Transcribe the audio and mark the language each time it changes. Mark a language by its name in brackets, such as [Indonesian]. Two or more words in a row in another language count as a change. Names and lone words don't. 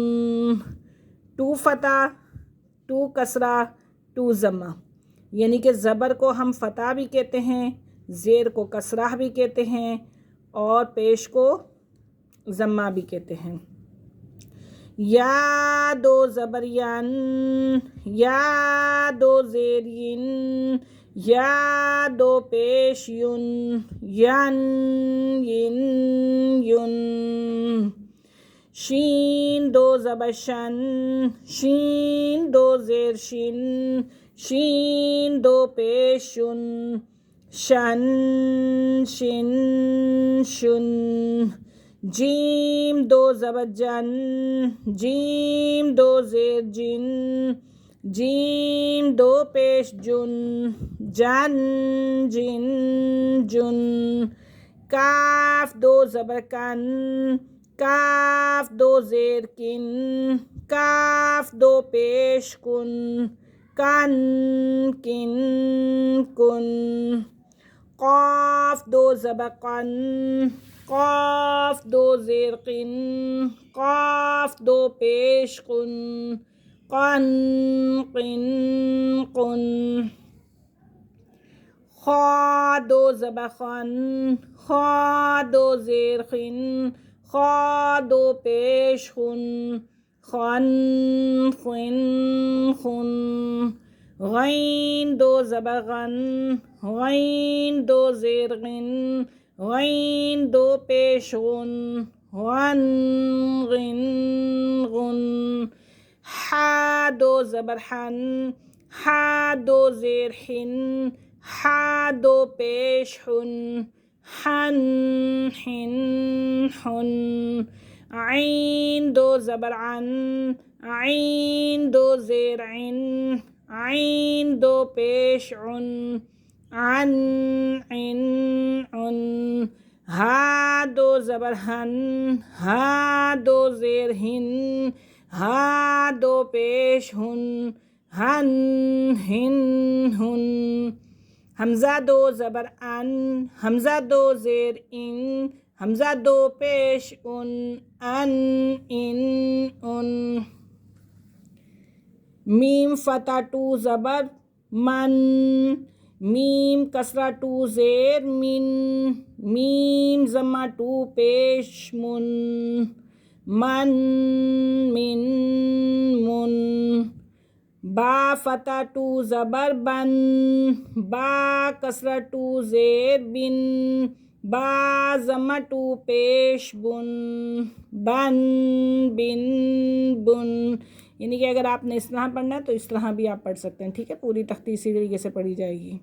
[Urdu] ٹو فتح، ٹو کسرہ، ٹو ضمہ، یعنی کہ زبر کو ہم فتح بھی کہتے ہیں، زیر کو کسرہ بھی کہتے ہیں اور پیش کو ضمہ بھی کہتے ہیں۔ یا دو زبر ین، یا دو زیر ین، یا دو پیش ین، ین ین ین۔ شین دو زبر شن، شین دو زیر شن، شین دو پیش شن، شن شن شن۔ جیم دو زبر جن، جیم دو زیر جن، جیم دو پیش جن، جن جن جن۔ کاف دو زبر کن، کاف دو زیر کن، کاف دو پیش کن، کن کن کن۔ قاف دو زبر قن، قاف دو زیر قن، قاف دو پیش قن، قن قن قن۔ خا دو زبر خن، خا دو زیر خن، خا دو پیش خن، خن خن خن۔ غین دو زبر غن، غین دو زیر غن، غین دو پیش غن، غن غن غن۔ حا دو زبر حن، حا دو زیر حن، حا دو پیش حن، حن حن حن۔ عین دو زبر عن، عین دو زیر عن، عین دو پیش عن، عن عن عن۔ ہا دو زبر ہن، ہا دو زیر ہن، ہا دو پیش ہن، ہن ہن ہن۔ حمزہ دو زبر ان، حمزہ دو زیر ان، حمزہ دو پیش ان، ان ان ان۔ میم فتح ٹو زبر من، میم کسرہ ٹو زیر من، میم ضمہ ٹو پیش من، من من من۔ با فتح ٹو زبر بن، با کسرہ ٹو زیر بن، با ضمہ ٹو پیش بن، بن بن بن، یعنی کہ اگر آپ نے اس طرح پڑھنا ہے تو اس طرح بھی آپ پڑھ سکتے ہیں، ٹھیک ہے، پوری تختی اسی طریقے سے پڑھی جائے گی۔